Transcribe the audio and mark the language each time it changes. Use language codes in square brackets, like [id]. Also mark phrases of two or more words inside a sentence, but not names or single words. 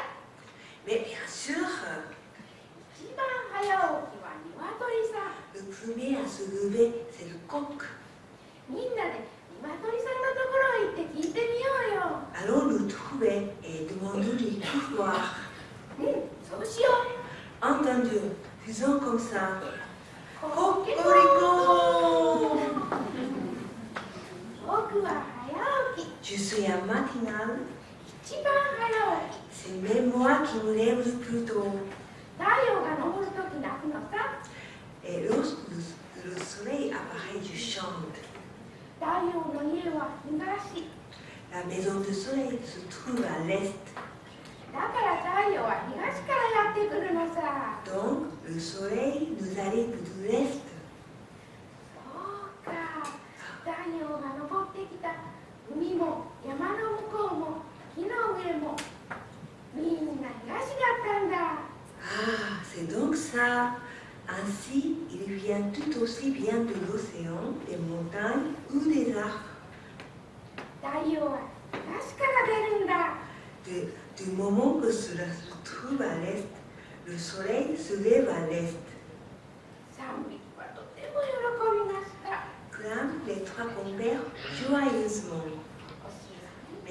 [fr] Mais bien sûr, [ja] 一番早起きは鶏さん。 [fr] le premier à se lever, c'est le coq. [ja] みんなで鶏さんのところへ行って聞いてみようよ。 [fr] Allons le trouver et demandons-lui pourquoi. [ja] そうしよう。 [fr] Entendu, faisons comme ça. [ja] コッケコ [fr] Cocorico! [ja] 僕は早起き。 [fr] Je suis un matinal. [ja] 一番早起き。 [fr] C'est même moi qui me lève le plus tôt. [ja] 太陽が昇るとき泣くのさ。 [fr] Et lorsque le soleil apparaît, je chante. [ja] 太陽の家は東。 [fr] La maison du soleil se trouve à l'est. [ja] だから太陽は東からやってくるのさ。 [fr] Donc, le soleil nous arrive de l'est. [ja] そうか。太陽が昇ってきた海も山の向こうも木の上もみんな東だったんだ。 [fr] Ah, c'est donc ça. Ainsi, il vient tout aussi bien de l'océan, des montagnes ou des arbres. [ja] 太陽は東から出るんだ。 [fr] Du moment que cela se trouve à l'est, le soleil se lève à l'est. [ja] 3 匹はとても喜びました。 [fr] Clament les trois compères joyeusement. [ja] おしまい。